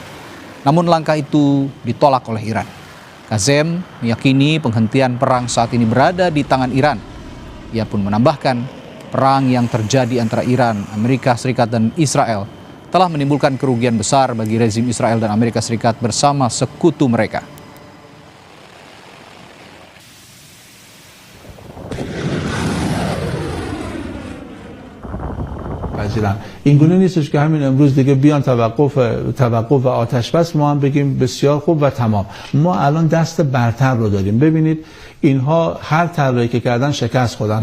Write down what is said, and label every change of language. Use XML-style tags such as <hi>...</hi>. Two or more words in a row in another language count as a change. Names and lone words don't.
<id>Namun langkah itu ditolak oleh Iran. Kazem meyakini penghentian perang saat ini berada di tangan Iran. Ia pun menambahkan perang yang terjadi antara Iran, Amerika Serikat, dan Israel telah menimbulkan kerugian besar bagi rezim Israel dan Amerika Serikat bersama sekutu mereka.</id> <fa>اینگونه نیستش که همین امروز دیگه بیان توقف و آتش بس ما هم بگیم بسیار خوب و تمام. ما الان دست برتر رو داریم. ببینید اینها هر طرحی که کردن شکست خوردن.</fa>